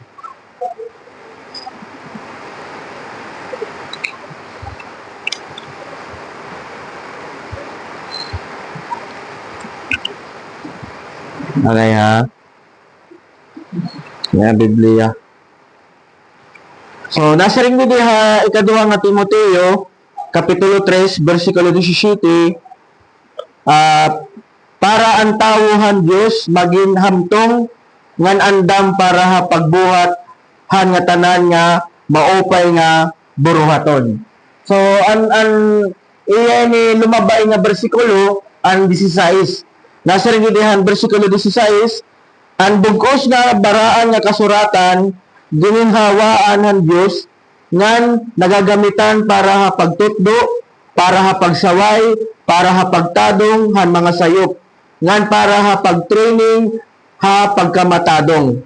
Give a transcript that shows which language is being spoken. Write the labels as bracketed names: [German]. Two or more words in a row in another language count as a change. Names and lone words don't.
[Waray] Okay ha? Yan, Biblia. So, nasa ring din ikaduha nga Timoteo, Kapitulo 3, versikulo 17, para ang tawuhan Diyos maging hamtong ngan andam para pagbuhat han nga tanan nga maupay nga buruhaton. So, iya ni lumabay nga bersikulo, ang 16. Nasa ring din versikulo 16, ang bugos nga baraan nga kasuratan, gininhawaan ng Diyos ngan nagagamitan para pagtutdo, para hapagsaway, para hapagtadong han mga sayop, ngan para hapag-training, hapagkamatadong.